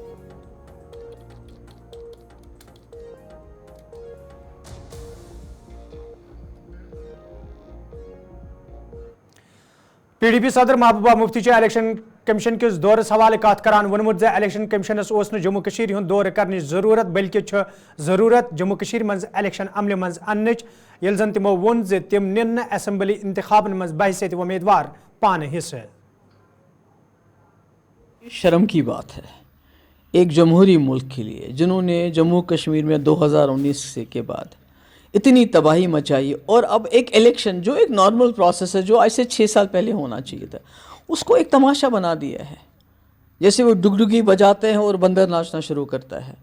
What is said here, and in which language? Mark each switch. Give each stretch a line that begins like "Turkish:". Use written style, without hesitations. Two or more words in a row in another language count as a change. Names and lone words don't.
Kashmiri: پی ڈی پی صدر محبوبہ مفتی چھِ الیکشن کمیشن کِس دورس حوالہٕ کتھ کران ووٚنمُت زِ الیکشن کمیشنس اوس نہٕ جموں کٔشیٖر ہُنٛد دورٕ کرنٕچ ضروٗرت بلکہِ چھُ ضروٗرت جموں کٔشیٖر منٛز الیکشن عملہِ منٛز اننٕچ ییٚلہِ زن تِمو ووٚن زِ تِم نِن نہٕ اسمبلی انتخابن منٛز بحثیت امیدوار پانہٕ حصہٕ
Urdu: شرم کی بات ہے ایک جمہوری ملک کے لیے جنہوں نے جموں کشمیر میں 2019 کے بعد اتنی تباہی مچائی اور اب ایک الیکشن جو ایک
English: normal process
Urdu: ہے جو آج سے 6 سال پہلے ہونا چاہیے تھا اس کو ایک تماشا بنا دیا ہے جیسے وہ ڈگڈگی بجاتے ہیں اور بندر ناچنا شروع کرتا ہے.